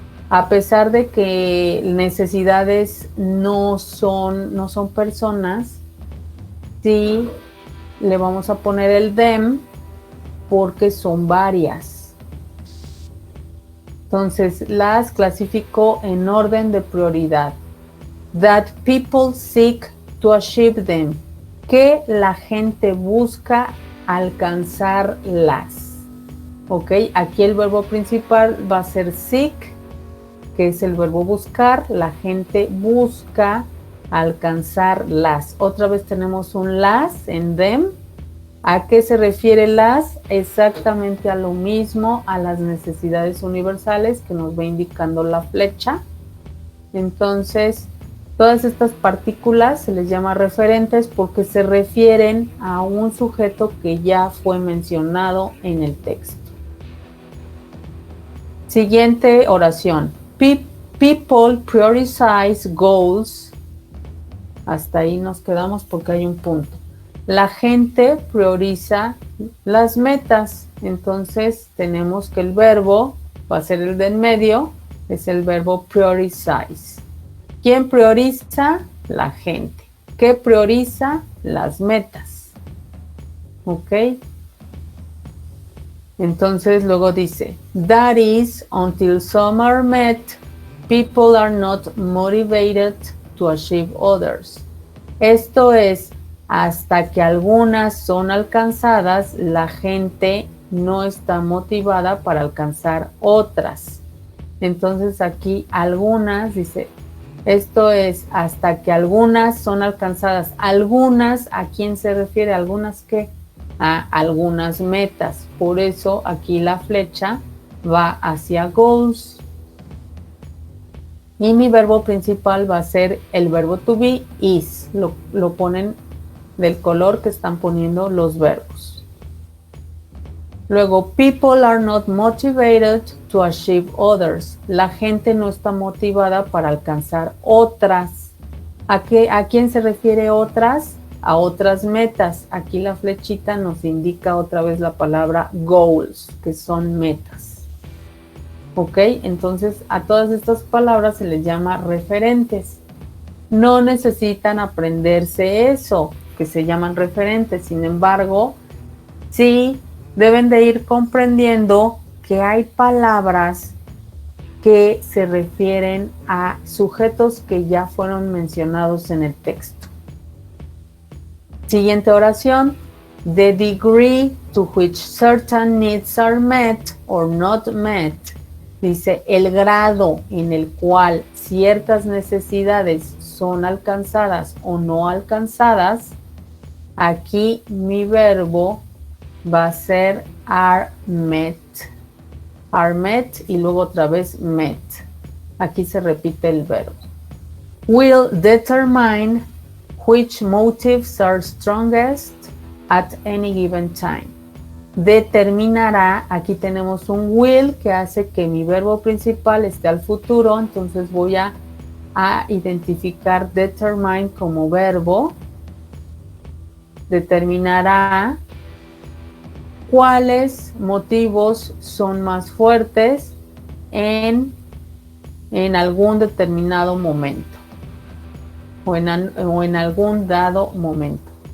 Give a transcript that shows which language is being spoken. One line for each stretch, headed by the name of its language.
Spanish: A pesar de que necesidades no son personas, sí le vamos a poner el them porque son varias. Entonces, las clasificó en orden de prioridad.
English: That people seek to achieve them.
Spanish: Que la gente busca alcanzarlas. Ok, aquí el verbo principal va a ser seek, que es el verbo buscar. La gente busca alcanzarlas. Otra vez tenemos un las en them. ¿A qué se refiere las? Exactamente a lo mismo, a las necesidades universales que nos va indicando la flecha. Entonces, todas estas partículas se les llama referentes porque se refieren a un sujeto que ya fue mencionado en el texto. Siguiente oración.
English: People prioritize goals.
Spanish: Hasta ahí nos quedamos porque hay un punto. La gente prioriza las metas. Entonces tenemos que el verbo va a ser el de en medio, es el verbo prioritize. ¿Quién prioriza? La gente. ¿Qué prioriza? Las metas. ¿Ok? Entonces luego dice,
English: that is, until some are met, people are not motivated to achieve others.
Spanish: Esto es, hasta que algunas son alcanzadas, la gente no está motivada para alcanzar otras. Entonces aquí algunas, dice, esto es, hasta que algunas son alcanzadas. Algunas, ¿a quién se refiere? ¿Algunas qué? A algunas metas. Por eso aquí la flecha va hacia goals. Y mi verbo principal va a ser el verbo to be, is. Lo ponen del color que están poniendo los verbos.
English: Luego, people are not motivated to achieve others.
Spanish: La gente no está motivada para alcanzar otras. ¿A quién se refiere otras? A otras metas. Aquí la flechita nos indica otra vez la palabra goals, que son metas. ¿Ok? Entonces, a todas estas palabras se les llama referentes. No necesitan aprenderse eso, que se llaman referentes. Sin embargo, sí deben de ir comprendiendo que hay palabras que se refieren a sujetos que ya fueron mencionados en el texto. Siguiente oración.
English: The degree to which certain needs are met or not met.
Spanish: Dice, el grado en el cual ciertas necesidades son alcanzadas o no alcanzadas. Aquí mi verbo va a ser are met. Are met y luego otra vez met. Aquí se repite el verbo.
English: Will determine which motives are strongest at any given time.
Spanish: Determinará, aquí tenemos un will que hace que mi verbo principal esté al futuro, entonces voy a identificar determine como verbo. Determinará cuáles motivos son más fuertes en algún determinado momento o en algún dado momento.